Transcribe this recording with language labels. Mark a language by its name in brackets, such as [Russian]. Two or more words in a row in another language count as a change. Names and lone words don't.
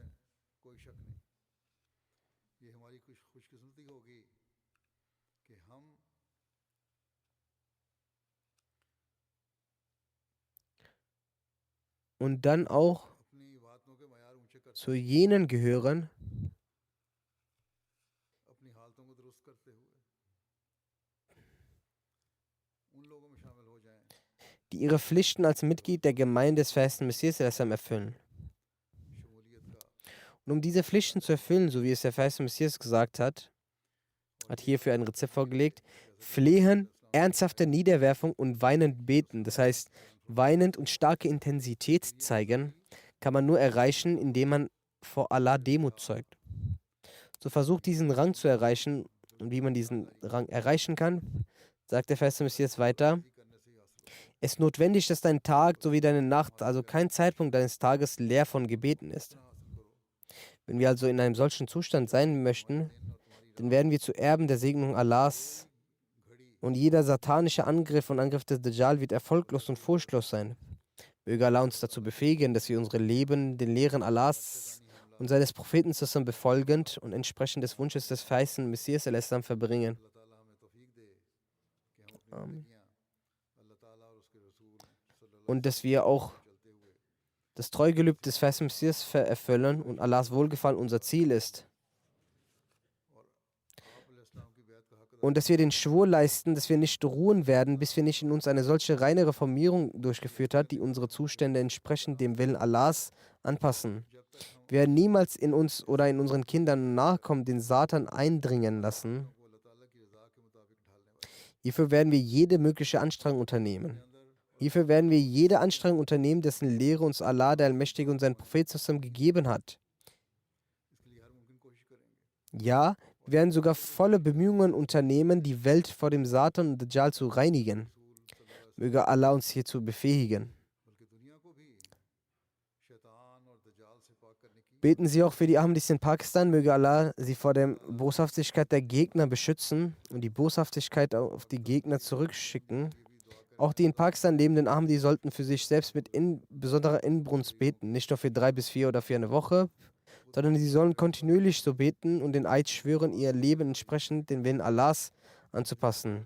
[German] Und dann auch zu jenen gehören, [Urdu] اپنی حالتوں کو درست کرتے ہوئے ان لوگوں میں شامل ہو جائیں [German] die ihre Pflichten als Mitglied der Gemeinde des verheißten Messias erfüllen. [Urdu] شمولیت کا [German] Und um diese Pflichten zu erfüllen, so wie es der verheißene Messias gesagt hat, hat hierfür ein Rezept vorgelegt: Flehen, ernsthafte Niederwerfung und weinend beten. Das heißt, weinend und starke Intensität zeigen, kann man nur erreichen, indem man vor Allah Demut zeugt. So versucht diesen Rang zu erreichen. Und wie man diesen Rang erreichen kann, sagt der verheißene Messias weiter: [Urdu] کرنے سے ہی حاصل ہوگا. [German] Es ist notwendig, dass dein Tag sowie deine Nacht, also kein Zeitpunkt deines Tages, leer von Gebeten ist. [Urdu] حاصل کرو [German] Wenn wir also in einem solchen Zustand sein möchten, dann werden wir zu Erben der Segnung Allahs und jeder satanische Angriff und Angriff des Dajjal wird erfolglos und furchtlos sein. Möge Allah uns dazu befähigen, dass wir unsere Leben den Lehren Allahs und seines Propheten zusammen befolgend und entsprechend des Wunsches des verheißenen Messias al-Islam verbringen. [Urdu] اللہ تعالیٰ ہمیں توفیق دے کہ ہم اپنی [German] Amen. [Urdu] زندگیاں اللہ تعالیٰ اور اس کے رسول صلی اللہ [German] Und dass wir auch [Arabic] عليه وسلم [Urdu] چلتے ہوئے [German] das Treugelübde des verheißenen Messias erfüllen und Allahs Wohlgefallen unser Ziel ist. [Urdu] اور آپ علیہ السلام کی بیعت کا حق [German] Und dass wir den Schwur leisten, dass wir nicht ruhen werden, bis wir nicht in uns eine solche reine Reformierung durchgeführt hat, die unsere Zustände entsprechend dem Willen Allahs anpassen. Wir werden niemals in uns oder in unseren Kindern und Nachkommen den Satan eindringen lassen. [Urdu] کو اللہ تعالیٰ کی رضا کے مطابق ڈھالنے والے [German] Hierfür werden wir jede mögliche Anstrengung unternehmen. Hierfür werden wir jede Anstrengung unternehmen, dessen Lehre uns Allah, der Allmächtige und sein Prophet zusammen gegeben hat. [Urdu] اس کے لیے ہر ممکن کوشش کریں گے [German] Ja, wir werden sogar volle Bemühungen unternehmen, die Welt vor dem Satan und Dajjal zu reinigen. Möge Allah uns hierzu befähigen. [Urdu] بلکہ دنیا کو بھی شیطان اور دجال سے پاک کرنے کی [German] Beten Sie auch für die Ahmadis in Pakistan. Möge Allah sie vor der Boshaftigkeit der Gegner beschützen und die Boshaftigkeit auf die Gegner zurückschicken. Auch die in Pakistan lebenden Ahmadis sollten für sich selbst mit besonderer Inbrunst beten. Nicht nur für 3 bis 4 oder für eine Woche, sondern sie sollen kontinuierlich so beten und den Eid schwören, ihr Leben entsprechend den Willen Allahs anzupassen.